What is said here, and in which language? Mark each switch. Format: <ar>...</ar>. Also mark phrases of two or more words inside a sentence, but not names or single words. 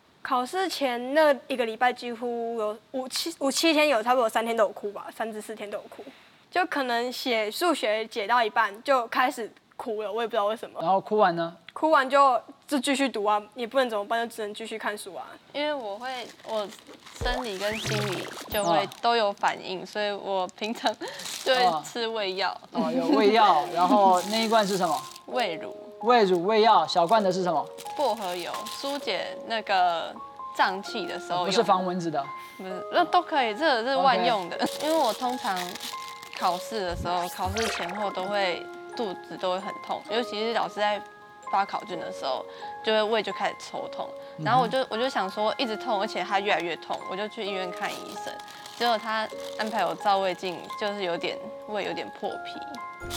<zh>考試前那1個禮拜幾乎有5、7天有差不多3天都有哭吧，3至4天都有哭，就可能寫數學解到一半就開始哭了，我也不知道為什麼。然後哭完呢？哭完就繼續讀啊，也不能怎麼辦，就只能繼續看書啊。因為我生理跟心理就會都有反應，所以我平常就會吃胃藥。哦，有胃藥，然後那一罐是什麼？胃乳。胃乳、胃藥，小罐的是什麼？薄荷油，疏解那個脹氣的時候。不是防蚊子的。不是，那都可以，這個是萬用的。因為我通常考試的時候，考試前後都會肚子都會很痛，尤其是老師在發考卷的時候，就會胃就開始抽痛，然後我就想說一直痛，而且它越來越痛，我就去醫院看醫生，結果他安排我照胃鏡，就是胃有點破皮。</zh>